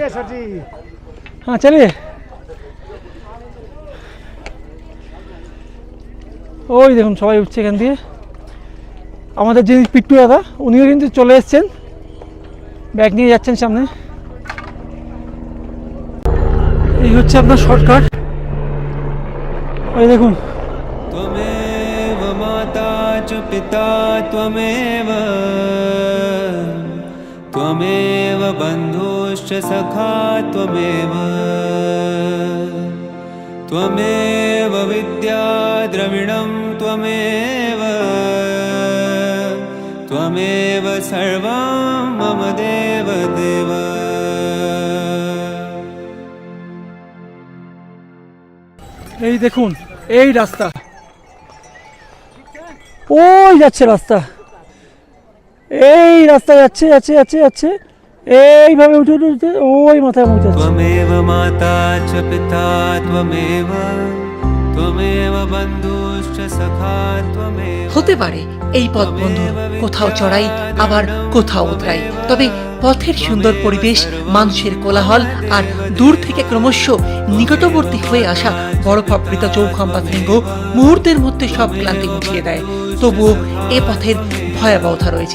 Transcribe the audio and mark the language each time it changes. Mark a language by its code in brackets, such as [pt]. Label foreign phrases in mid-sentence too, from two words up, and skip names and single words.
[bn] হ্যাঁ চালিয়ে, ওই দেখুন সবাই উঠছে এখান দিয়ে। আমাদের যিনি পিট্টু দাদা উনিও কিন্তু চলে এসছেন, ব্যাগ নিয়ে যাচ্ছেন সামনে। এই হচ্ছে আপনার শর্টকাট, ওই দেখুন। [sa] त्वमेव माता च पिता त्वमेव त्वमेव बन्धुश्च सखा त्वमेव त्वमेव विद्या द्रविणं त्वमेव त्वमेव सर्वं मम देव देव। [bn] এই দেখুন এই রাস্তা, ওই যাচ্ছে রাস্তা, এই রাস্তা যাচ্ছে যাচ্ছে যাচ্ছে যাচ্ছে এইভাবে উঠে উঠে উঠে ওই মাথায় পৌঁছাচ্ছে। [sa] त्वमेव माता च पिता त्वमेव त्वमेव बन्धुश्च सखा त्वमेव। [bn] হতে পারে এই পথ বন্ধু কোথাও চড়াই আবার কোথাও উতরাই, তবে পথের সুন্দর পরিবেশ, মানুষের কোলাহল আর দূর থেকে ক্রমশ নিকটবর্তী হয়ে আসা বরফাবৃত চৌখাম্বা শৃঙ্গ মুহূর্তের মধ্যে সব ক্লান্তি মুছিয়ে দেয়। তবুও এ পথের ভয়াবহতা রয়েছে।